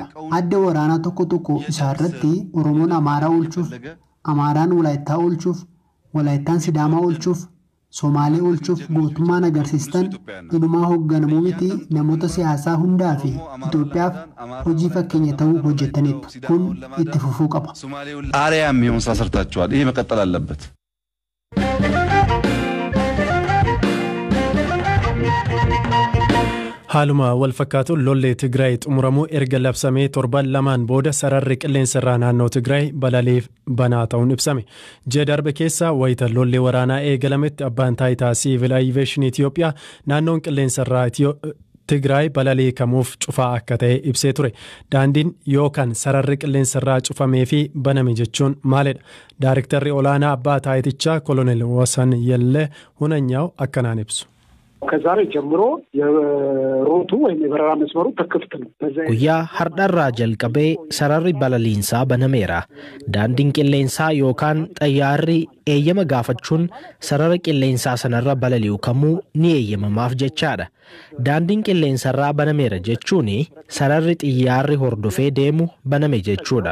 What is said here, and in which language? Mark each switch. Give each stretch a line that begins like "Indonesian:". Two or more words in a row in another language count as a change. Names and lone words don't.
Oromo: Adda waraanaa tokko tokko isaarratti Oromoon Amaaraa oolchuuf, Amaaraan Walaayittaa oolchuuf, Walaayittaan Sidaamaa oolchuuf, Somaalee oolchuuf gootummaan agarsiistan inumaa hoogganamuu miti namoota siyaasaa hundaa fi Itoophiyaaf hojii fakkeenya ta'uu hojjetaniitu. Kun itti fufuu qaba.
Amharic: አሪያ የሚሆን ስራ ሰርታችኋል። ይሄ መቀጠል አለበት።
Oromo: Haaluma wal fakkaatuun lolli Tigraay xumuramuu erga labsamee torban lamaan booda sararri qilleensarraa naannoo Tigraay balaliif banaa ta'uun ibsame. Ji'a darbe keessa wayita lolli waraanaa eegalametti abbaan taayitaa siivil aviyeeshinii Itoophiyaa naannoon qilleensarraa Tigraay balalii kamuuf cufaa akka ta'e ibsee ture. Daandiin yookaan sararri qilleensarraa cufamee fi baname jechuun maalidha? Daarektarri olaanaa abbaa taayitichaa Kolonel Wasan Yelle Hunanyaaw akkanaan ibsu.
Amharic: ከዛሬ ጀምሮ የሮቱ ወይም የበረራ መስመሩ ተከፍቶ ነው።
Oromo: Guyyaa har'arraa jalqabee sararri balaliinsaa banameera. Daandiin qilleensaa yookaan xayyaarri eeyyama gaafachuun sarara qilleensaa sanarra balali'u kamuu ni eeyyamamaaf jechaadha. Daandiin qilleensarraa banameera jechuun sararri xiyyaarri hordofee deemu baname jechuudha.